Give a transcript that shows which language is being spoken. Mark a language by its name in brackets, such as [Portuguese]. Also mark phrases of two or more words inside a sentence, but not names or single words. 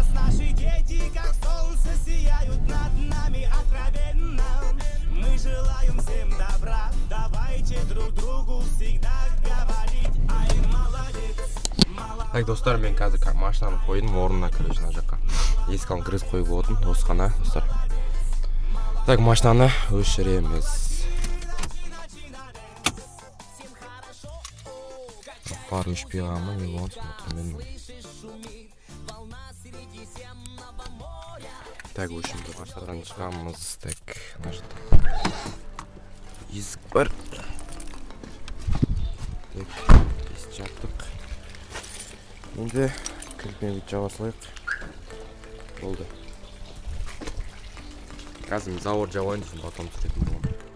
[Russian] Наши дети, как солнце, сияют над нами откровенно. Мы желаем всем добра, давайте друг другу всегда говорить. Ай, молодец. [Kazakh] Так, достар, мен қазір машинаны қойдым орнына, короче, мына жаққа. Есік кіргізіп қойып отырмын, осы ғана, достар. Так, машинаны өшіреміз. Пар өшпей қалма, не болған смотрим. [Russian] Так, в общем-то, [Kazakh] машинадан шығамыз. Так, мына жақта есік бар. Так, есік жаптық. Енді кілтпен жаба салайық. Болды. Қазір завод жабайын дейсің, потом түсіретін боламын.